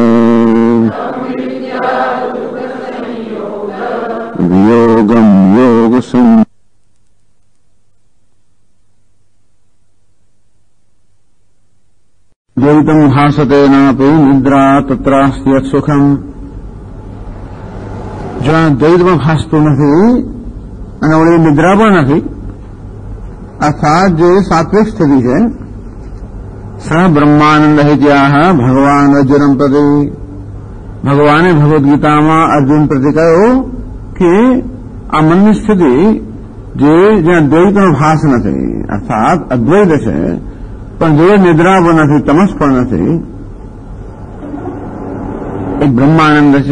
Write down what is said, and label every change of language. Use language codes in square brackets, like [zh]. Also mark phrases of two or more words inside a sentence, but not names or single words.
[sa] वियोगं योगसंयोग द्वैतं भासते नापि निद्रा तत्रास्ति सुखम। [gu] જ્યાં દ્વૈતમાં ભાસતું નથી અને વળી નિદ્રા પણ નથી, અર્થાત જે સાત્વિક સ્થિતિ છે, [sa] स ब्रह्मानंद हेत्याह भगवान अर्जुनम प्रति, [gu] ભગવાને ભગવદ્ ગીતામાં અર્જુન પ્રતિ કહ્યું કે આ મનની સ્થિતિ જે જ્યાં દ્વૈતનો ભાસ નથી, અર્થાત અદ્વૈત છે, પણ જોડે નિદ્રા પણ નથી, તમસ પણ નથી, એક બ્રહ્માનંદ છે.